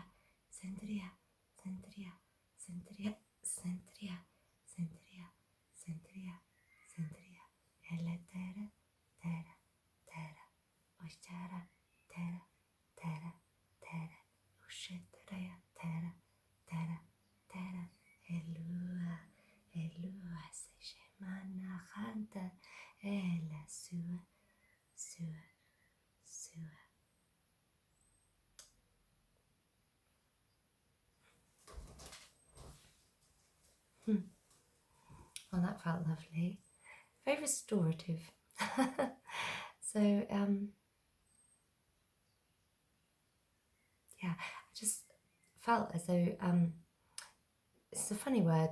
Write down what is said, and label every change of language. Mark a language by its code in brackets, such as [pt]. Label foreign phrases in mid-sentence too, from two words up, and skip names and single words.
[en] sentria, sentria, sentria, sentria, sentria, sentria, sentria, ele tera, tera, tera, oshara, tera, tera, tera, ushetrea, tera, tera, tera, elua, elua, se shemana hanta, ela sua, sua, sua. Well, that felt lovely. Very restorative. So, yeah, I just felt as though, it's a funny word.